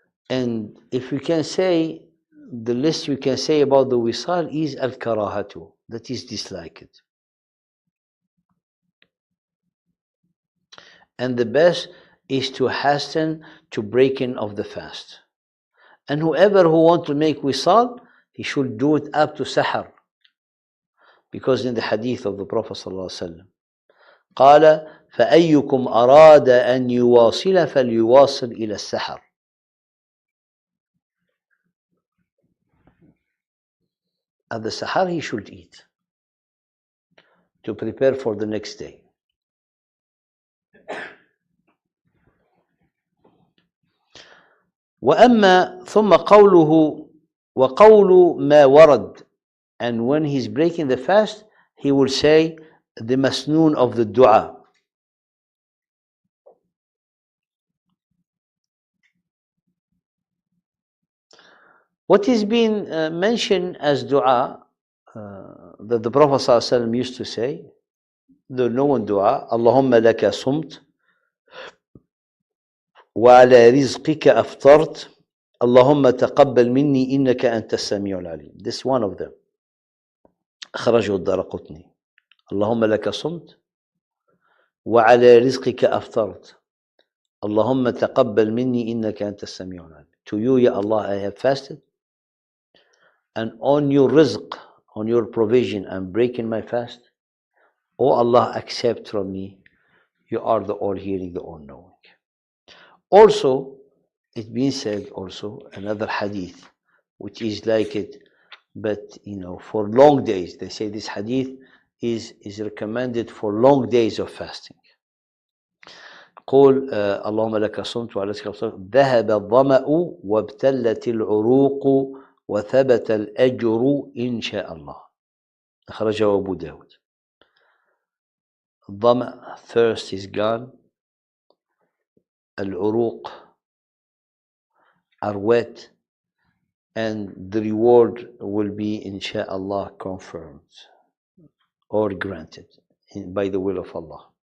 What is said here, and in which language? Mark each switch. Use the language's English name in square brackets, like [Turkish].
[English] And if we can say, the list we can say about the wisal is al-karahatu, that is disliked. And the best is to hasten to breaking of the fast. And whoever who want to make wisal, he should do it up to sahar. Because in the hadith of the Prophet ﷺ, [Arabic] قال فأيكم أراد أن يواصل فليواصل إلى السحر. [English] At the sahar he should eat to prepare for the next day. [Arabic] وأما ثم قوله وقول ما ورد, [English] and when he's breaking the fast he will say the masnoon of the dua. What is being mentioned as dua that the Prophet ﷺ used to say, the known dua, Allahumma laka sumt wa ala rizqika aftarт [Arabic] اللهم تقبل مني إنك أنت السميع العليم. [English] This one of them. [Arabic] أخرجه الدارقطني. اللهم لك صمت وعلى رزقك أفطرت اللهم تقبل مني إنك أنت السميع العليم. [English] To you, Ya Allah, I have fasted, and on your rizq, on your provision, I'm breaking my fast. Oh Allah, accept from me. You are the all-hearing, the all-knowing. Also, it's been said also, another hadith, which is like it, but for long days. They say this hadith is recommended for long days of fasting. [Arabic] قول اللهم لك صمت وعلى رزقك أفطرت ذهب الظمأ وابتلت العروق وثبت الأجر إن شاء الله. أخرجه أبو داود. [English] الظمأ, thirst is gone. العروق, are wet, and the reward will be, insha'Allah, confirmed or granted by the will of Allah.